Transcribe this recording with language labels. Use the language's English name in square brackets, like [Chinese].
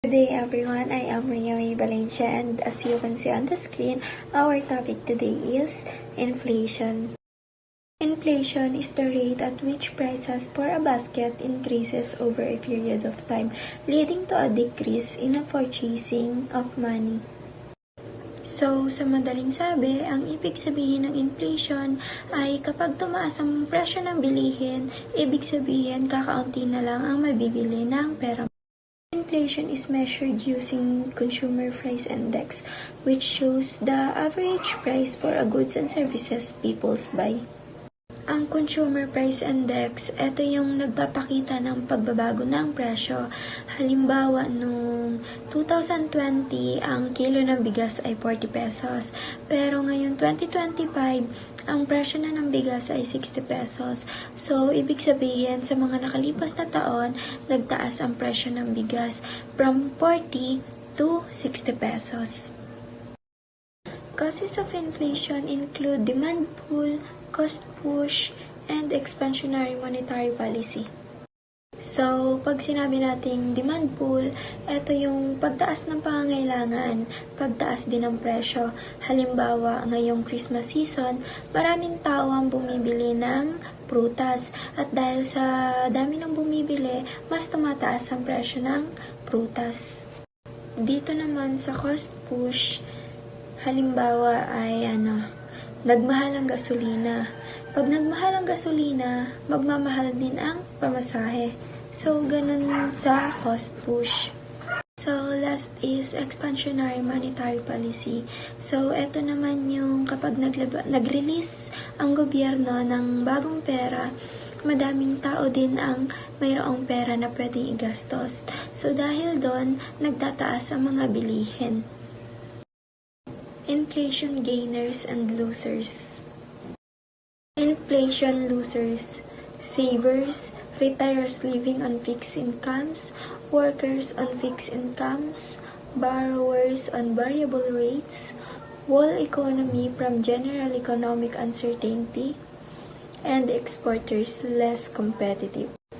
[English] Good day everyone, I am Ria May Valencia and as you can see on the screen, our topic today is inflation. Inflation is the rate at which prices for a basket increases over a period of time, leading to a decrease in the purchasing of money. [Filipino] So, sa madaling sabi, ang ibig sabihin ng inflation ay kapag tumaas ang presyo ng bilihin, ibig sabihin kakaunti na lang ang mabibili ng pera. [English] Inflation is measured using Consumer Price Index, which shows the average price for goods and services people buy. [Filipino] Ang Consumer Price Index, ito yung nagpapakita ng pagbabago ng presyo. Halimbawa, noong 2020, ang kilo ng bigas ay 40 pesos. Pero ngayon, 2025, ang presyo na ng bigas ay 60 pesos. So, ibig sabihin, sa mga nakalipas na taon, nagtaas ang presyo ng bigas [English] from 40 to 60 pesos. Causes of inflation include demand pull, cost push, and expansionary monetary policy. [Filipino] So, pag sinabi nating demand pull, ito yung pagtaas ng pangangailangan, pagtaas din ng presyo. Halimbawa, ngayong Christmas season, maraming tao ang bumibili ng prutas. At dahil sa dami ng bumibili, mas tumataas ang presyo ng prutas. Dito naman sa cost push, halimbawa ay nagmahal ang gasolina. Pag nagmahal ang gasolina, magmamahal din ang pamasahe. So, ganun sa cost push. [English] So, last is expansionary monetary policy. [Filipino] So, eto naman yung kapag nag-release ang gobyerno ng bagong pera, madaming tao din ang mayroong pera na pwedeng igastos. So, dahil doon, nagtataas ang mga bilihin. [English] Inflation gainers and losers. Inflation losers, savers, retirees living on fixed incomes, workers on fixed incomes, borrowers on variable rates, whole economy from general economic uncertainty, and exporters less competitive.